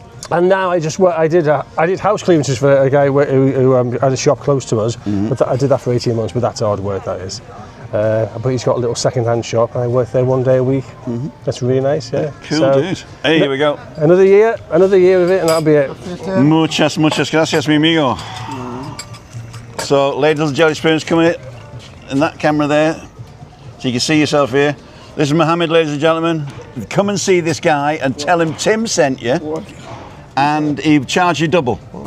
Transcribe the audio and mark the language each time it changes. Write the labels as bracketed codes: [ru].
[en] And now I did house clearances for a guy who had a shop close to us. Mm-hmm. But I did that for 18 months. But that's hard work, that is. But he's got a little second-hand shop, and I work there one day a week. Mm-hmm. That's really nice, yeah. Cool, dude. Hey, here we go. Another year of it, and that'll be it. [es] Muchas gracias, mi amigo. [en] So, ladies and jelly spoons coming in that camera there, so you can see yourself here. This is Mohammed, ladies and gentlemen. Come and see this guy and tell him Tim sent you, and he'll charge you double.